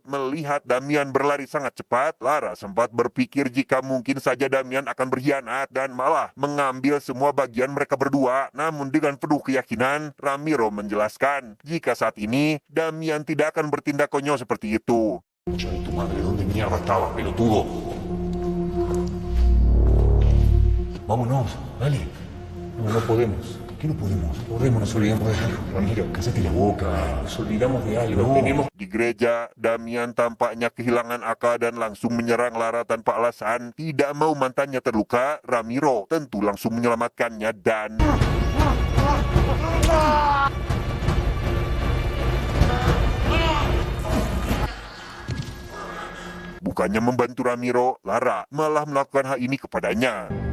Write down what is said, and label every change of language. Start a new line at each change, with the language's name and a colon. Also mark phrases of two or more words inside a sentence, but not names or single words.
Indonesian: Melihat Damian berlari sangat cepat, Lara sempat berpikir jika mungkin saja Damian akan berkhianat dan malah mengambil semua bagian mereka berdua. Namun dengan penuh keyakinan, Ramiro menjelaskan jika saat ini Damian tidak akan bertindak konyol seperti itu.
Spanish: Concha de tu madre, ¿dónde mierda estabas, pelotudo? Vámonos, dale. No, no podemos. ¿Qué no podemos? Podemos, nos olvidamos de algo. Ramiro, cállate la boca. Nos olvidamos de algo. No. Tenemos...
Indonesian: Di gereja, Damian tampaknya kehilangan akal dan langsung menyerang Lara tanpa alasan. Tidak mau mantannya terluka, Ramiro tentu langsung menyelamatkannya dan... Bukannya membantu Ramiro, Lara malah melakukan hal ini kepadanya.